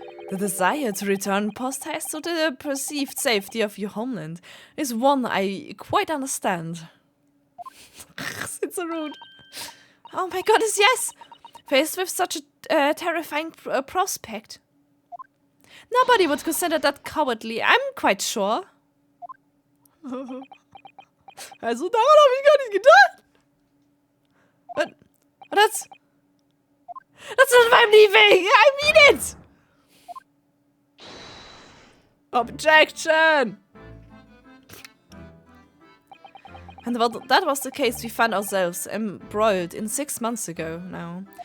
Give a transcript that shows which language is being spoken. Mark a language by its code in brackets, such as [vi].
[en] The desire to return post haste to the perceived safety of your homeland is one I quite understand. It's so rude. Oh my goodness, yes! Faced with such a terrifying prospect. Nobody would consider that cowardly, I'm quite sure. [de] Also daran habe ich gar nicht gedacht. [en] But that's not my leaving! I mean it! Objection! And well, that was the case we found ourselves embroiled in 6 months ago now.